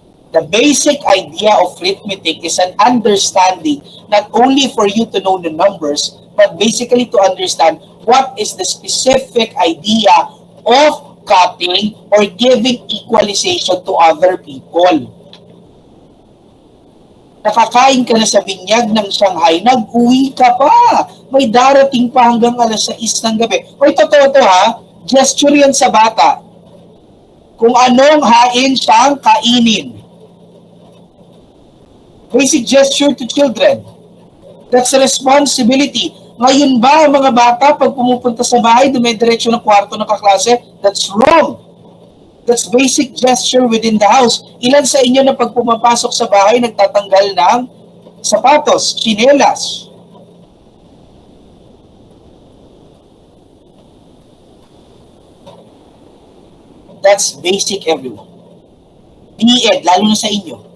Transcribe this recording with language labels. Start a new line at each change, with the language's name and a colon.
English: The basic idea of arithmetic is an understanding not only for you to know the numbers, but basically to understand what is the specific idea of cutting or giving equalization to other people.
Filipino: Nakakain ka na sa binyag ng Shanghai, nag-uwi ka pa. May darating pa hanggang alas 6 ng gabi. Totoo to ha, gesture yan sa bata. Kung anong hain siyang kainin.
English: Basic gesture to children. That's a responsibility.
Filipino: Ngayon ba, mga bata, pag pumupunta sa bahay, dumidiretso ng kwarto ng kaklase?
English: That's wrong. That's basic gesture within the house.
Filipino: Ilan sa inyo na pag pumapasok sa bahay, nagtatanggal ng sapatos, tsinelas?
English: That's basic, everyone. BEd,
Filipino: lalo na sa inyo.